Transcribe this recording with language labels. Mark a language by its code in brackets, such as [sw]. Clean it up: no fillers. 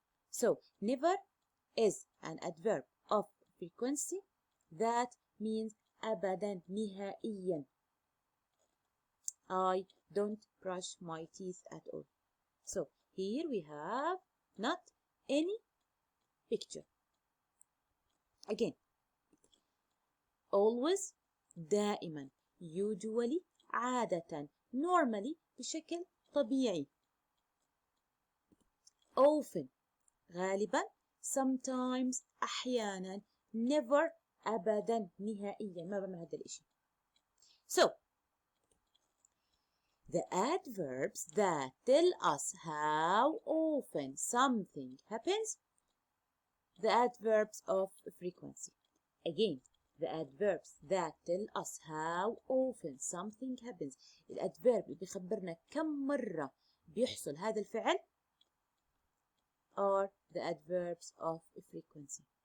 [en] So, never is an adverb of frequency that means [ar] أبدا. نهائيا. [en] I don't brush my teeth at all. So, here we have not any picture. Again, always [ar] دائما, [en] usually [ar] عادة, [en] normally [ar] بشكل طبيعي, [en] often [ar] غالبا, [en] sometimes [ar] أحيانا, [en] never [ar] أبدا, نهائيا ما بعمل هذا الإشي. [en] So the adverbs that tell us how often something happens, the adverbs of frequency. Again, the adverbs that tell us how often something happens, [ar] الأدفيرب اللي بيخبرنا كم مرة بيحصل هذا الفعل [en] are the adverbs of frequency.